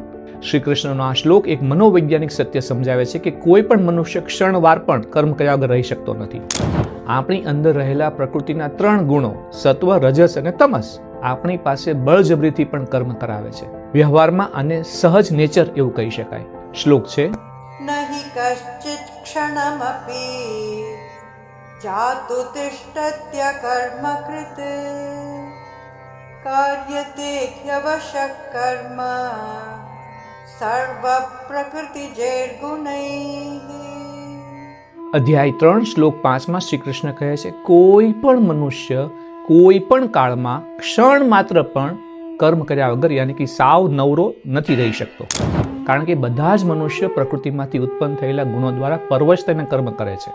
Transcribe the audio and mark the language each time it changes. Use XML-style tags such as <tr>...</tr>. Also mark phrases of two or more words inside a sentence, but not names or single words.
<gu>શ્રી કૃષ્ણનો આ શ્લોક એક મનોવૈજ્ઞાનિક સત્ય સમજાવે છે કે કોઈ પણ મનુષ્ય ક્ષણવાર પણ કર્મ કર્યા વગર રહી શકતો નથી. આપણી અંદર રહેલા પ્રકૃતિના 3 ગુણો સત્વ, રજસ અને તમસ આપણી પાસે બળજબરીથી પણ કર્મ કરાવે છે. વ્યવહારમાં આને સહજ નેચર એવું કહી શકાય. શ્લોક છે,</gu> <sa>नहि कश्चित् क्षणमपि जातु तिष्ठत्य कर्म कृते कार्यते ह्यवशः कर्म सर्व प्रकृतिजैर्गुणैः.</sa> <gu>અધ્યાય 3 શ્લોક 5 માં શ્રી કૃષ્ણ કહે છે, કોઈ પણ મનુષ્ય કોઈ પણ કાળમાં ક્ષણ માત્ર પણ કર્મ કર્યા વગર યાની કે સાવ નવરો નથી રહી શકતો. કારણ કે બધા જ મનુષ્ય પ્રકૃતિમાંથી ઉત્પન્ન થયેલા ગુણો દ્વારા પરવશ થઈને કર્મ કરે છે.</gu>